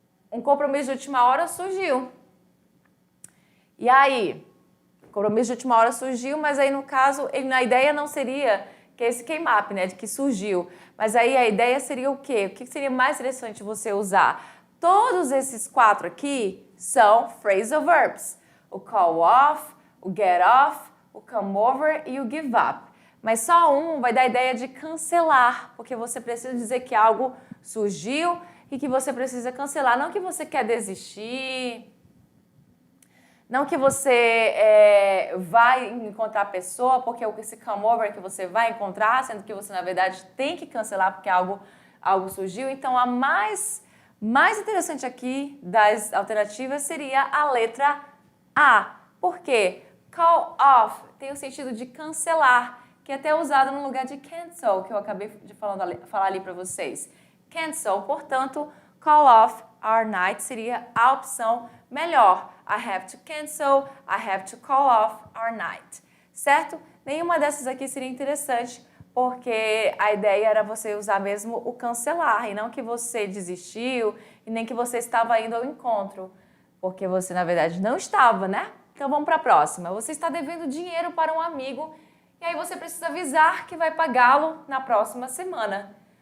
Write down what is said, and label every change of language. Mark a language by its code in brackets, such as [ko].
[pt] um compromisso de última hora surgiu. E aí, o compromisso de última hora surgiu, mas aí no caso, a ideia não seria que esse came up, né, de que surgiu. Mas aí a ideia seria o quê? O que seria mais interessante você usar? Todos esses 4 aqui são phrasal verbs. O call off, o get off, o come over e o give up. Mas só um vai dar a ideia de cancelar, porque você precisa dizer que algo surgiu e que você precisa cancelar. Não que você quer desistir, não que você vai encontrar a pessoa, porque esse come over que você vai encontrar, sendo que você, na verdade, tem que cancelar porque algo surgiu. Então, a mais interessante aqui das alternativas seria a letra A. Por quê? Call off tem o sentido de cancelar, que é até usado no lugar de cancel, que eu acabei de falar ali para vocês. Cancel, portanto, [en] call off our night [pt] seria a opção melhor. [en] I have to cancel, I have to call off our night. [pt] Certo? Nenhuma dessas aqui seria interessante, porque a ideia era você usar mesmo o cancelar, e não que você desistiu, e nem que você estava indo ao encontro, porque você, na verdade, não estava, né? Então, vamos para a próxima. Você está devendo dinheiro para um amigo, e aí você precisa avisar que vai pagá-lo na próxima semana.